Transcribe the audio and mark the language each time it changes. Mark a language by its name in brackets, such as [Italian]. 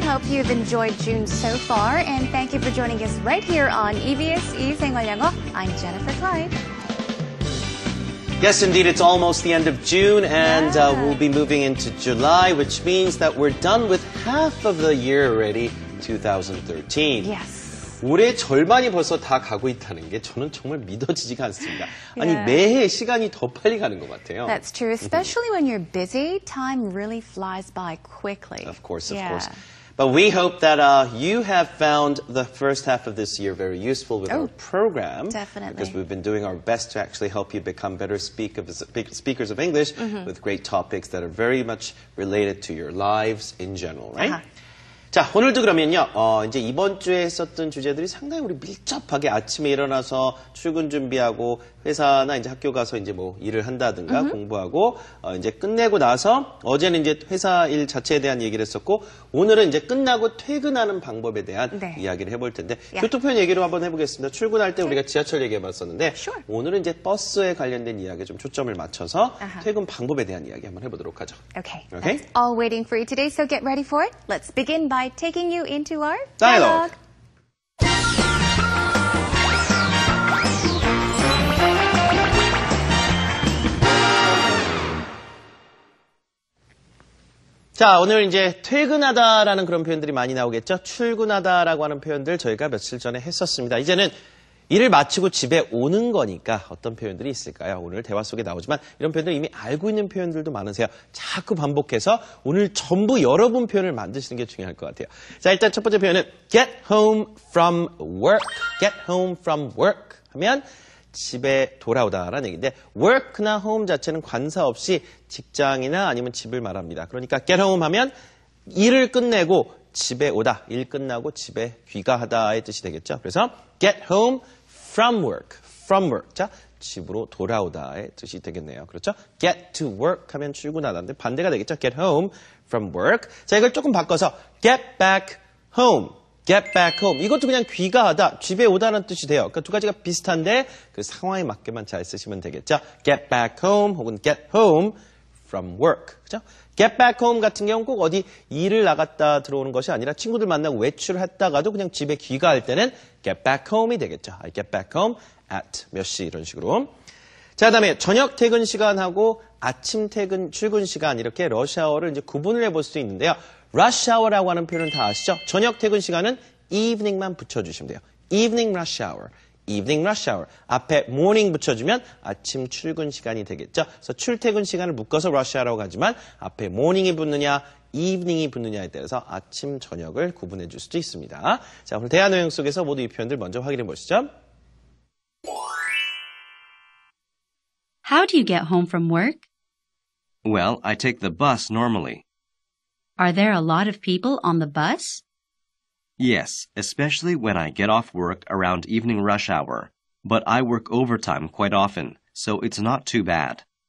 [English] Hope you've enjoyed June so far, and thank you for joining us right here on EBS 생활영어. I'm Jennifer Clyde. Yes, indeed, it's almost the end of June, and we'll be moving into July, which means that we're done with half of the year already, 2013. Yes. [Korean] 올해 절반이 벌써 다 가고 있다는 게 저는 정말 믿어지지가 않습니다. 아니, 매해 시간이 더 빨리 가는 것 같아요. [English] That's true, especially when you're busy. Time really flies by quickly. Of course, of course. But we hope that you have found the first half of this year very useful with our program. Definitely. Because we've been doing our best to actually help you become better speakers of English with great topics that are very much related to your lives in general, right? [Korean] 자, 오늘도 그러면요, 이제 이번 주에 했었던 주제들이 상당히 우리 밀접하게 아침에 일어나서 출근 준비하고 회사나 이제 학교 가서 이제 뭐 일을 한다든가 공부하고 이제 끝내고 나서 어제는 이제 회사 일 자체에 대한 얘기를 했었고 오늘은 이제 끝나고 퇴근하는 방법에 대한 이야기를 해볼 텐데 교통편 얘기로 한번 해보겠습니다. 출근할 때 우리가 지하철 얘기해봤었는데 오늘은 이제 버스에 관련된 이야기에 좀 초점을 맞춰서 퇴근 방법에 대한 이야기 한번 해보도록 하죠. [English] Okay. That's all waiting for you today, so get ready for it. Let's begin by taking you into our dialogue. [Korean] 자, 오늘 이제 퇴근하다라는 그런 표현들이 많이 나오겠죠. 출근하다라고 하는 표현들 저희가 며칠 전에 했었습니다. 이제는 일을 마치고 집에 오는 거니까 어떤 표현들이 있을까요? 오늘 대화 속에 나오지만 이런 표현들 이미 알고 있는 표현들도 많으세요. 자꾸 반복해서 오늘 전부 여러분 표현을 만드시는 게 중요할 것 같아요. 자, 일단 첫 번째 표현은 [English] get home from work. get home from work [Korean] 하면 집에 돌아오다라는 얘기인데 work나 home 자체는 관사 없이 직장이나 아니면 집을 말합니다. 그러니까 get home 하면 일을 끝내고 집에 오다, 일 끝나고 집에 귀가하다의 뜻이 되겠죠. [English] 그래서 get home from work. [Korean] 자, 집으로 돌아오다의 뜻이 되겠네요. 그렇죠? [English] get to work [Korean] 하면 출근하다인데 반대가 되겠죠. [English] get home from work. [Korean] 자, 이걸 조금 바꿔서 [English] get back home. get back home. [Korean] 이것도 그냥 귀가하다, 집에 오다는 뜻이 돼요. 그러니까 두 가지가 비슷한데 그 상황에 맞게만 잘 쓰시면 되겠죠. [English] get back home 혹은 get home from work. [Korean] 그죠? [English] get back home [Korean] 같은 경우는 꼭 어디 일을 나갔다 들어오는 것이 아니라 친구들 만나고 외출했다가도 그냥 집에 귀가할 때는 get back home이 되겠죠. [English] I get back home at [Korean] 몇 시 이런 식으로. 자, 그다음에 저녁 퇴근 시간하고 아침 퇴근 출근 시간 이렇게 러시아어를 이제 구분을 해볼 수 있는데요. rush hour라고 하는 표현은 다 아시죠? 저녁 퇴근 시간은 evening만 붙여주시면 돼요. [English] evening rush hour. evening rush hour. [Korean] 앞에 morning 붙여주면 아침 출근 시간이 되겠죠. 그래서 출퇴근 시간을 묶어서 rush hour라고 하지만 앞에 morning이 붙느냐, evening이 붙느냐에 따라서 아침, 저녁을 구분해 줄 수도 있습니다. 자, 오늘 대화 내용 속에서 모두 이 표현들 먼저 확인해 보시죠. [English] How do you get home from work? Well, I take the bus normally. Are there a lot of people on the bus? Yes, especially when I get off work around evening rush hour. But I work overtime quite often, so it's not too bad.